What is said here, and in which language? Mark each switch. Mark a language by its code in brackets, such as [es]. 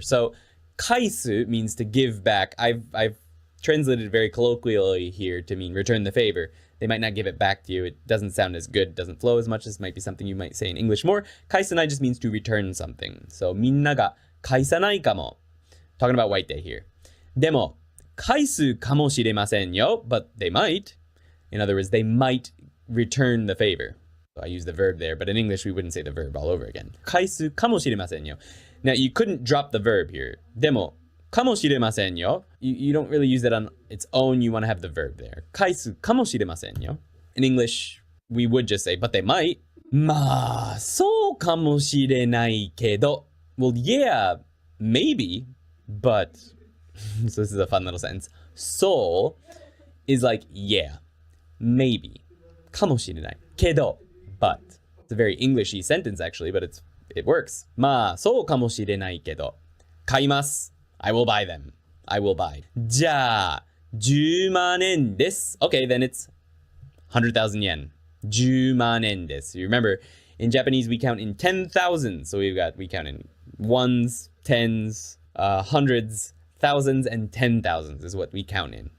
[en] So 返す means to give back. I've translated very colloquially here to mean return the favor. They might not give it back to you. It doesn't sound as good, doesn't flow as much. This might be something you might say in English more. 返さない just means to return something. So [ja] みんなが返さないかも [en] Talking about White Day here. [ja] でも返すかもしれませんよ [en] But they might. In other words, they might return the favor. So I use the verb there, but in English we wouldn't say the verb all over again. [ja] 返すかもしれませんよ [en] Now you couldn't drop the verb here. [ja] でもかもしれませんよ [en] You don't really use it on its own. You want to have the verb there. [ja] 返すかもしれませんよ [en] In English, we would just say, but they might. [ja] まあ、そうかもしれないけど [en] Well, yeah, maybe, but so this is a fun little sentence. So is like, yeah, maybe. [ja] かもしれないけど [en] but. It's a very Englishy sentence actually, but it works. [ja] まあ、そうかもしれないけど買います [en] I will buy them. I will buy. [ja] じゃあ、10万円です [en] Okay, then it's 100,000 yen. [ja] 10万円です [en] You remember, in Japanese we count in 10,000. So we count in ones, tens, hundreds, thousands, and 10,000s is what we count in.